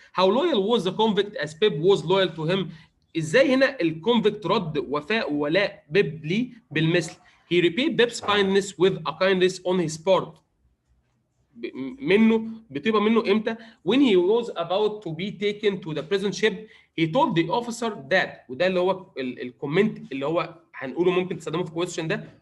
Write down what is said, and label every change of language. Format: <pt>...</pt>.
<en>How loyal was the convict as Pip was loyal to him.</en> <ar>ازاي هنا الكونفكت رد وفاء وولاء بيب ليه بالمثل.</ar> <en>He repaid Pip's kindness with a kindness on his part.</en> <ar>منه بتبقى منه امتى؟</ar> <en>when he was about to be taken to the prison ship he told the officer that،</en> <ar>وده اللي هو الكومنت اللي هو هنقوله ممكن تستخدمه في</ar> <en>question</en> <ar>ده.</ar>